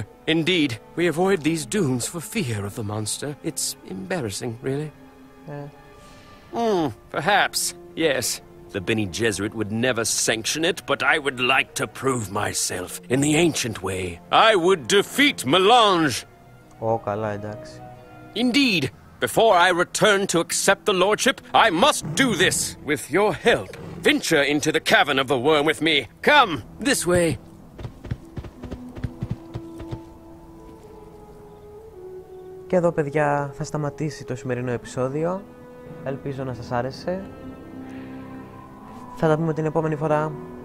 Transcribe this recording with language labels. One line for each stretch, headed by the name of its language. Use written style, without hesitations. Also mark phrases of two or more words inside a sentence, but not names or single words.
English: Indeed, we avoid these dunes for fear of the monster. It's embarrassing, really. Perhaps, yes. The Bene Gesserit would never sanction it, but I would like to prove myself in the ancient way. I would defeat melange.
Greek: Καλά, εντάξει.
English: Indeed, before I return to accept the lordship, I must do this with your help. Venture into the cavern of the worm with me. Come, this way.
Greek: Και εδώ, παιδιά, θα σταματήσει το σημερινό επεισόδιο. Ελπίζω να σας άρεσε. Θα τα πούμε την επόμενη φορά.